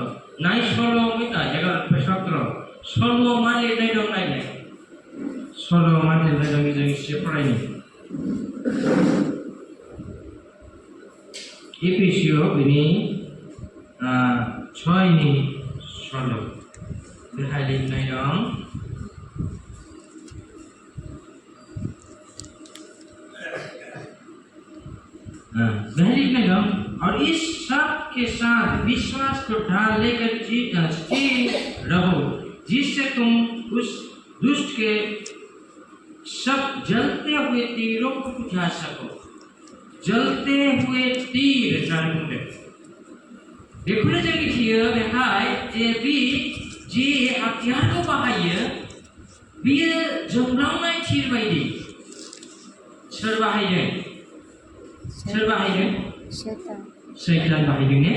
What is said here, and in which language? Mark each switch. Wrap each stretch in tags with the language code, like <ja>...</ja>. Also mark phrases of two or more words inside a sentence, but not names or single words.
<brx>नाय सल'आव 11-17 सल'आव मा लिरनाय दं नायलाय। सल'आव मा लिरनाय दं जों एसे फरायनो। इफिसिय बिनि 6 सल'। बेहाय लिरनाय दं,</brx> <hi>और इस सब के साथ विश्वास को ढाल लेकर स्थिर रहो, जिससे तुम उस दुष्ट के सब जलते हुए तीरों को बुझा सको। जलते हुए तीर</hi> <brx>जाने बुंदों। बेखौनो जों मिथियो बेहाय जे हाथियारखौ बाहायो, बियो जोंब्लावनाय थिर बायदि। सोर बाहायदों? सैतान बाहायदों ने?</brx>